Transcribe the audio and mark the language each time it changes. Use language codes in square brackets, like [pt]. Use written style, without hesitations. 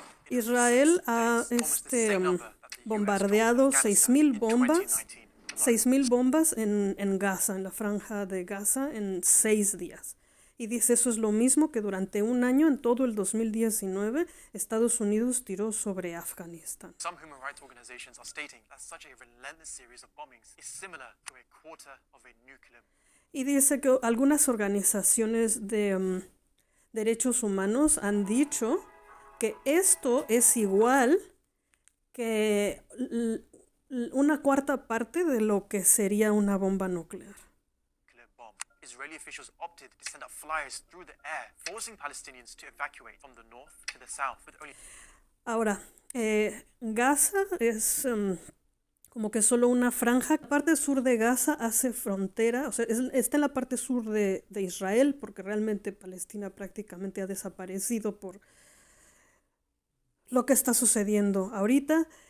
[es] Israel ha bombardeado 6.000 bombas en Gaza, en la franja de Gaza, en 6 días. Y dice, eso es lo mismo que durante un año, en todo el 2019, Estados Unidos tiró sobre Afganistán. [en] Some human rights organizations are stating that such a relentless series of bombings is similar to a quarter of a nuclear. [es] Y dice que algunas organizaciones de derechos humanos han dicho que esto es igual que una cuarta parte de lo que sería una bomba nuclear. [en] Israeli officials opted to send up flyers through the air, forcing Palestinians to evacuate from the north to the south. [es] Ahora, Gaza es como que solo una franja. La parte sur de Gaza hace frontera, o sea, está en la parte sur de Israel, porque realmente Palestina prácticamente ha desaparecido por lo que está sucediendo ahorita.